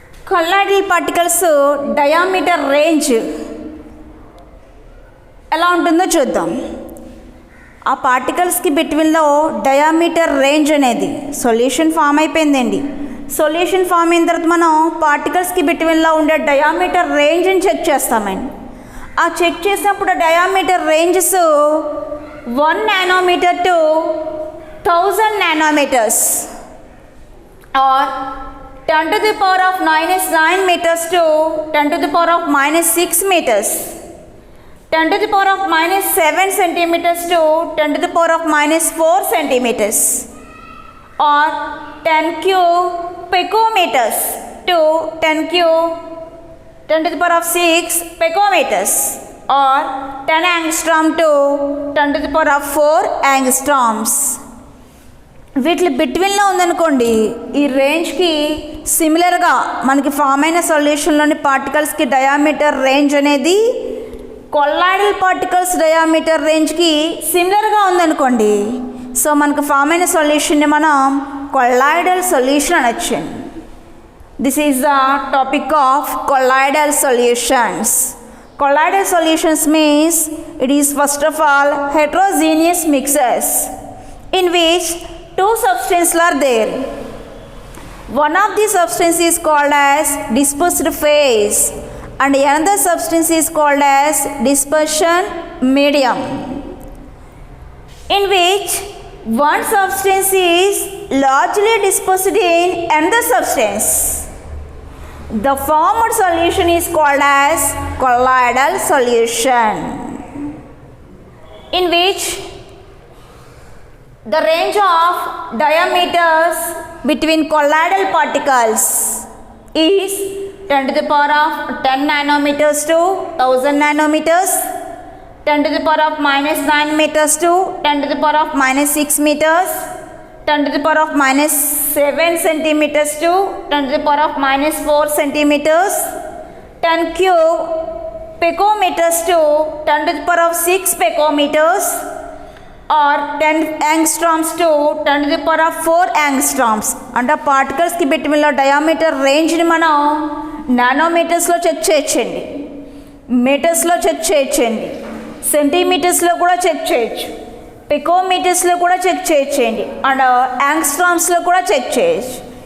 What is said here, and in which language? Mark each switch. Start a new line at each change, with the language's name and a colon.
Telugu: Colloidal particles diameter range ఎలా ఉంటుందో చూద్దాం. ఆ పార్టికల్స్కి బిట్వీన్లో డయామీటర్ రేంజ్ అనేది సొల్యూషన్ ఫామ్ అయిపోయిందండి. సొల్యూషన్ ఫామ్ అయిన తర్వాత మనం పార్టికల్స్కి బిట్వీన్లో ఉండే డయామీటర్ రేంజ్ని చెక్ చేస్తామండి. ఆ చెక్ చేసినప్పుడు
English: Diameter ranges 1 nanometer to 1000 nanometers or 10 to the power of -9 meters to 10 to the power of -6 meters, 10 to the power of -7 centimeters to 10 to the power of -4 centimeters, or 10 cube picometers to 10 to the power of 6 picometers, or 10 angstrom to 10 to the power of 4 angstroms.
Telugu: వీటి బిట్వీన్లో ఉందనుకోండి, ఈ రేంజ్కి సిమిలర్గా మనకి form అయిన సొల్యూషన్లోని పార్టికల్స్కి diameter range అనేది colloidal particles diameter రేంజ్కి సిమిలర్గా ఉందనుకోండి, సో మనకు ఫామ్ అయిన సొల్యూషన్ని మనం colloidal solution అనొచ్చండి.
English: This is the topic of colloidal solutions. Colloidal solutions means it is first of all heterogeneous mixes in which 2 substances are there. One of the substance is called as dispersed phase and another substance is called as dispersion medium, in which one substance is largely dispersed in another substance. The formed solution is called as colloidal solution, in which the range of diameters between colloidal particles is 10 to the power of 10 nanometers to 1000 nanometers, 10 to the power of -9 meters to 10 to the power of -6 meters, 10 to the power of -7 centimeters to 10 to the power of -4 centimeters, 10 cube picometers to 10 to the power of 6 picometers, or 10 angstroms to 10 to the power of 4 angstroms.
Telugu: అంటే పార్టికల్స్కి బిట్వీన్లో diameter రేంజ్ని మనం నానోమీటర్స్లో check చేయొచ్చండి, మీటర్స్లో check చేయొచ్చండి, సెంటీమీటర్స్లో కూడా check చేయొచ్చు, పికోమీటర్స్లో కూడా check చేయొచ్చండి, and యాంగ్స్ట్రామ్స్లో కూడా check చేయొచ్చు.